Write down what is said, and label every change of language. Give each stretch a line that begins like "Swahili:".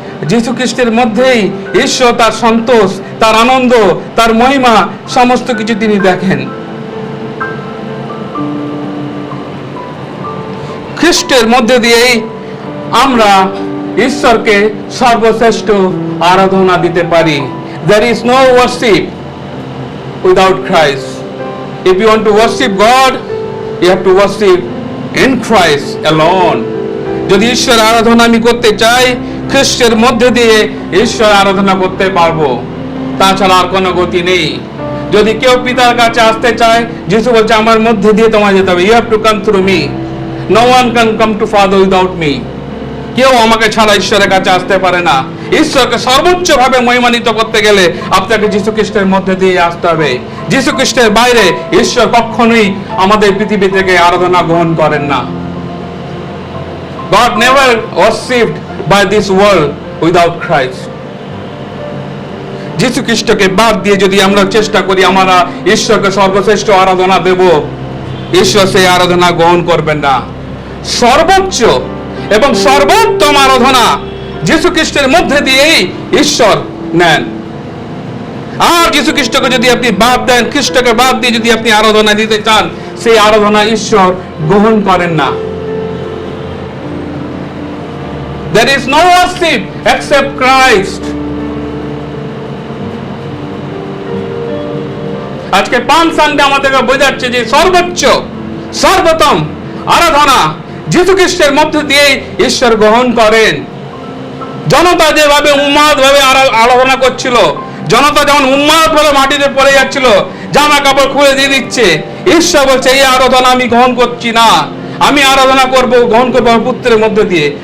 Bangla: যীশু খ্রিস্টের মধ্যেই ঈশ্বর তার সন্তোষ, তার আনন্দ, তার মহিমা সমস্ত কিছু তিনি দেখেন। খ্রিস্টের মধ্যে দিয়েই আমরা ঈশ্বরকে সর্বশ্রেষ্ঠ আরাধনা দিতে পারি।
English: There is no worship without Christ. If you want to worship God, you have to worship in Christ alone.
Bangla: যদি ঈশ্বর আরাধনা আমি করতে চাই, খ্রিস্টের মধ্যে দিয়ে ঈশ্বর আরাধনা করতে পারবো, তাছাড়া আর কোনো গতি নেই। যদি কেউ পিতার কাছে আসতে চায়, যিশু বলছে আমার মধ্যে দিয়ে তোমায় যেতে হবে।
English: You have to come through me. No one can come to Father without me.
Bangla: কেউ আমাকে ছাড়া ঈশ্বরের কাছে আসতে পারে না। ঈশ্বরকে সর্বোচ্চ ভাবে মহিমান্বিত করতে গেলে আপনাকে যীশু খ্রিস্টের মধ্যে দিয়ে আসতে হবে। যীশু খ্রিস্টের বাইরে ঈশ্বর কখনোই আমাদের পৃথিবী থেকে আরাধনা গ্রহণ করেন না।
English: God never worshipped by this world without Christ.
Bangla: যীশু খ্রিস্টকে বাদ দিয়ে যদি আমরা চেষ্টা করি আমরা ঈশ্বরকে সর্বশ্রেষ্ঠ আরাধনা দেব, ঈশ্বর সেই আরাধনা গ্রহণ করবেন না। সর্বোচ্চ এবং সর্বোত্তম আরাধনা যীশু খ্রিস্টের মধ্যে দিয়েই ঈশ্বর নেন। আর যীশু খ্রিস্টকে যদি আপনি বাদ দেন, খ্রিস্টকে বাদ দিয়ে যদি আপনি আরাধনা দিতে চান, সেই আরাধনা ঈশ্বর গ্রহণ করেন না।
English: There is no worship except Christ.
Bangla: আজকে পাম সানডে আমাদেরকে বোঝাচ্ছে যে সর্বোচ্চ সর্বোত্তম আরাধনা যীশু খ্রিস্টের মধ্যে দিয়ে ঈশ্বর গ্রহণ করেন। জনতা যেভাবে উন্মাদ ভাবে আরাধনা করছিল, জনতা যেমন উন্মাদ ভাবে মাটিতে পড়ে যাচ্ছিল, জামা কাপড় খুলে দিয়ে দিচ্ছে, ঈশ্বর বলছে এই আরাধনা আমি গ্রহণ করছি না, আমি আরাধনা করব, গ্রহণ করবো পুত্রের মধ্যে দিয়ে।